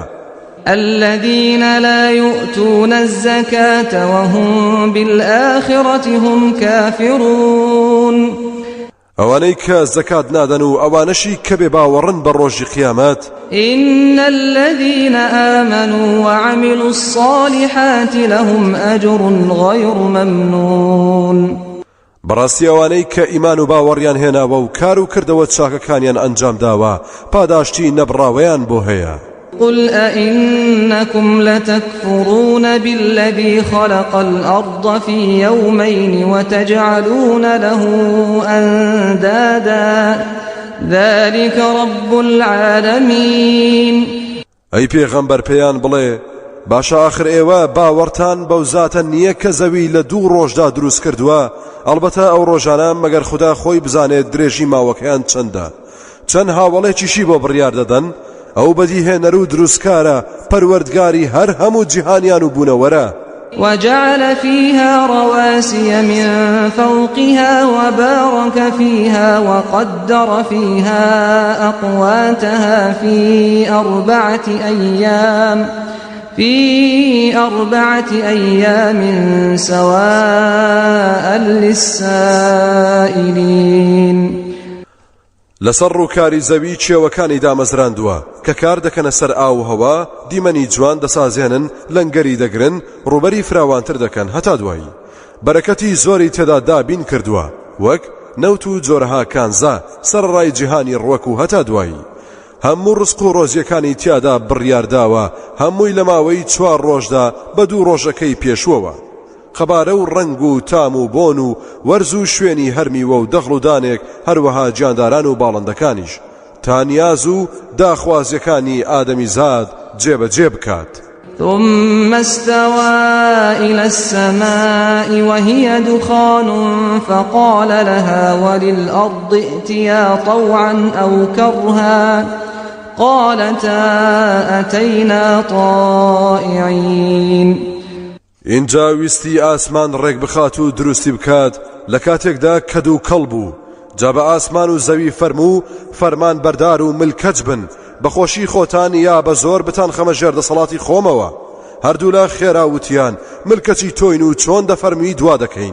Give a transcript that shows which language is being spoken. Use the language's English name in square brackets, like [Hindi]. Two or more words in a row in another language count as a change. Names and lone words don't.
[Arabic] الذين لا يؤتون الزكاة وهم بالآخرة هم كافرون [Central Kurdish] ئەوانەی کە زەکات نادەن و ئەوانەشی کە بێ باوەڕن بە ڕۆژی قیامەت [Arabic] إن الذين آمنوا وعملوا الصالحات لهم أجر غير ممنون [Central Kurdish] بەڕاستی ئەوانەی کە ئیمان و باوەڕیان هێناوە و کار و کردەوە چاکەکانیان ئەنجام داوە پاداشتی نەبڕاوەیان بۆ هەیە [Arabic] قل أئنكم لتكفرون بالذي خلق الأرض في يومين وتجعلون له أندادا ذلك رب العالمين [Central Kurdish] ئەی پێغەمبەر پێیان بڵێ باشە ئاخر ئێوە باوەڕتان بەو زاتە نییە کە زەوی لە 2 ڕۆژدا دروست کردووە ئەلبەتە ئەو ڕۆژانە مەگەر خوددا خۆی بزانێت درێژی ماوەکەیان چەندە چەند هاوڵێکیشی بۆ بڕیار دەدەن ئەو بەدیهێنەر و دروستکارە پەروەردگاری هەر هەموو جیهانیان و بوونەوەرە [Arabic] وجعل فيها رواسي من فوقها وبارك فيها وقدر فيها أقواتها في أربعة أيام سواء للسائلين [Central Kurdish] لەسەر ڕووکاری زەوی چێوەکانی دامەزراندووە کە کار دەکەنە سەر ئاو هەوا دیمەنی جوان دەسازێنن لەنگەری دەگرن ڕوبەری فراوانتر دەکەن هەتا دوایی بەرەکەتی زۆری تێدا دابین کردووە وەک نەوت و جۆرەها کانزا سەرڕای جیهانی ڕوەک و هەتا دوایی هەموو ڕزق و ڕۆزیەکانی تیادا بڕیارداوە هەمووی لە ماوەی 4 ڕۆژدا بە 2 ڕۆژەکەی پێشووەوە خەبارە و ڕەنگ و تام و بۆن و وەرز و شوێنی هەرمیوە و دەخڵ و دانێک هەروەها گیانداران و باڵندەکانیش تا نیاز و داخوازیەکانی ئادەمیزاد جێبەجێ بکات. [Arabic] ثم استوى إلى السماء وهي دخان فقال لها وللأرض ائتيا طوعا أو كرها قالتا أتينا طائعين. [Central Kurdish] اینجا ویستی ئاسمان ڕێک بخات و دروستی بکات لە کاتێکدا کەد و کەڵ بوو. جا بە ئاسمان و زەوی فەرموو فەرمان بەردار و ملکەج بن، بەخۆشی خۆتان یا بە زۆر بتان خەمە ژێر دەسەڵاتی خۆمەوە. هەردوو لە خێراوتیان ملکەچی تۆین و چۆن دەفەرمی دوا دەکەین.